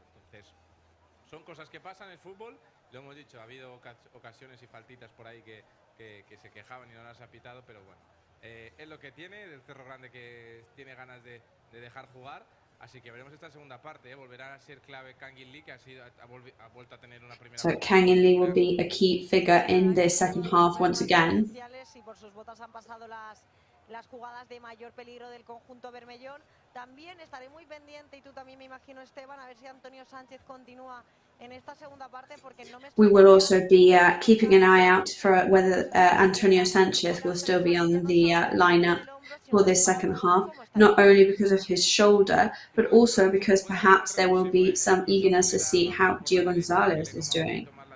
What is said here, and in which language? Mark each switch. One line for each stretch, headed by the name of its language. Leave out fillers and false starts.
Spanish: Entonces, son cosas que pasan en el fútbol, lo hemos dicho, ha habido ocasiones y faltitas por ahí que se quejaban y no las ha pitado, pero bueno. Es lo que tiene, del Cerro Grande, que tiene ganas de dejar jugar, así que veremos esta segunda parte. Volverá a ser clave Kang In Lee, que ha vuelto a tener una primera.
English: So Kang In Lee will be a key figure in this second half once again.
Spanish: Y por sus botas han pasado las jugadas de mayor peligro del conjunto bermellón. También estaré muy pendiente, y tú también me imagino, Esteban, a ver si Antonio Sánchez continúa en esta segunda parte, porque no me...
English: We will also be keeping an eye out for whether Antonio Sanchez will still be on the lineup for this second half, not only because of his shoulder, but also because perhaps there will be some eagerness to see how Gio González is doing.